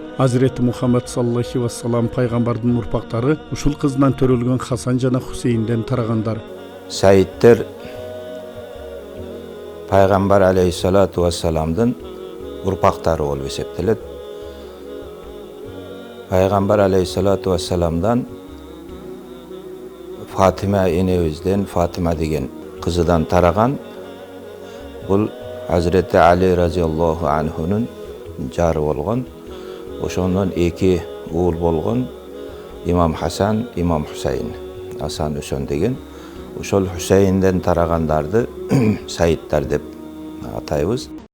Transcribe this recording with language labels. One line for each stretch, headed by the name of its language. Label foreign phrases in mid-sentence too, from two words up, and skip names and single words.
Kyrgyz: Азирети Мухаммед
Arabic: صلى الله والسلام
Kyrgyz: пайгамбардын урпактары ушул кызынан төрөлгөн Хасан жана Хусейнден тарагандар. Саиттер пайгамбар
Arabic: عليه الصلاة والسلام
Kyrgyz: урпактары болуп эсептелет. Пайгамбар
Arabic: عليه الصلاة والسلام
Kyrgyz: Фатима энебизден Фатима деген кызыдан тараган. Бул Hazreti Али разияллаху анхунун жары болгон. Ошондон 2 уул болгон. Имам Хасан, Имам Хусейн. Асан Үсөн деген. Ошол Хусейнден тарагандарды Саиттер деп атайбыз.